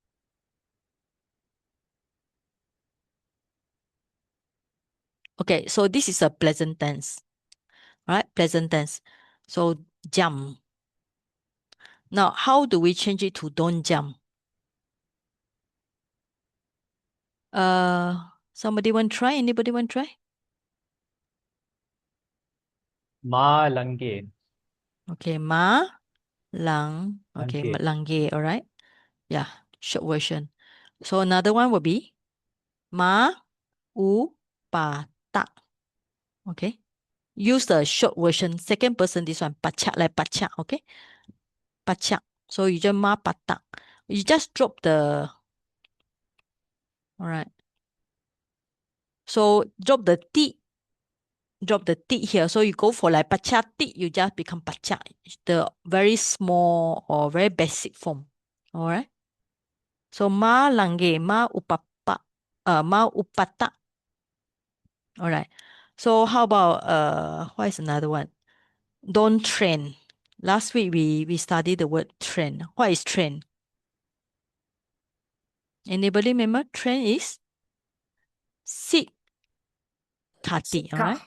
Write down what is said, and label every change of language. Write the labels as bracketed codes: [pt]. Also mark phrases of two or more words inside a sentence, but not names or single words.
[en] Okay, so this is a present tense. All right, present tense. So jump. Now, how do we change it to don't jump? Somebody want try? Anybody want try? Ma lange. Okay, ma lang. Okay, Lange. langge. All right. Yeah, short version. So another one will be ma u pa ta. Okay. Use the short version. Second person, this one. Pachak like pachak. Okay. Pachak. So you just ma patak. You just drop the. All right. So drop the t. Drop the t here. So you go for like pachak t, you just become pachak. The very small or very basic form. All right. So ma langge, ma upapa, ma upata. All right. So how about what is another one? Don't train. Last week we studied the word train. What is train? Anybody remember? Train is sit kati. All right.